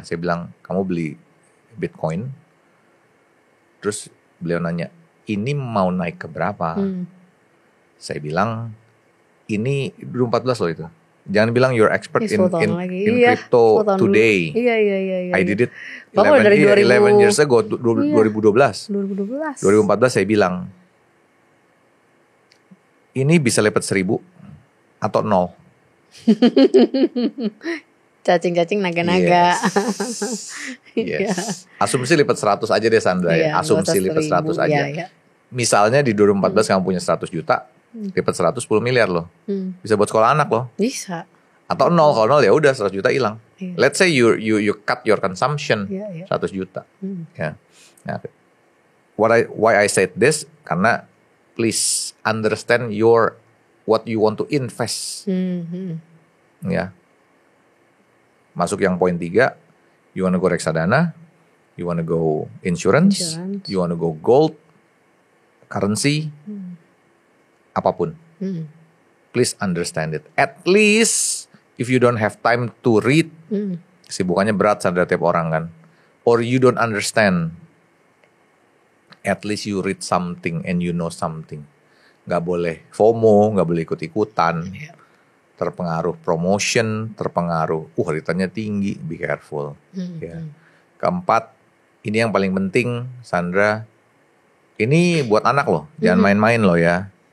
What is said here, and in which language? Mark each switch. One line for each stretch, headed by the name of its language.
Indonesian: Saya bilang, kamu beli Bitcoin. Terus beliau nanya, ini mau naik ke berapa? Saya bilang, ini 2014 loh itu. Jangan bilang
English: you're expert in crypto today.
Indonesian: Iya.
English: I did it 11 years ago, 2012.
Indonesian: 2014 saya bilang, ini bisa lipat 1000 atau 0. Cacing-cacing naga-naga. Yes. Asumsi lipat 100 aja deh Sandra ya. Asumsi lipat 100 aja. Ya. Misalnya di 2014 kamu punya 100 juta, lipat 100 10 miliar loh. Bisa buat sekolah anak loh. Bisa. Atau nol, kalau nol ya udah 100 juta hilang. Iya.
English: Let's say you cut your consumption 100 juta. Ya. Nah, why I said this karena please understand what you want to invest.
Indonesian: Ya. Masuk yang poin 3,
English: you wanna go reksadana, you wanna go insurance. You wanna go gold, currency, apapun. Please understand it. At least if you don't have time to read,
Indonesian: kesibukannya berat Sandra tiap orang kan.
English: Or you don't understand, at least you read something and you know something.
Indonesian: Gak boleh FOMO, gak boleh ikut-ikutan. Terpengaruh promotion, terpengaruh, returnnya tinggi,
English: be careful.
Indonesian: Ya. Keempat, ini yang paling penting Sandra, ini buat anak loh, jangan main-main loh ya.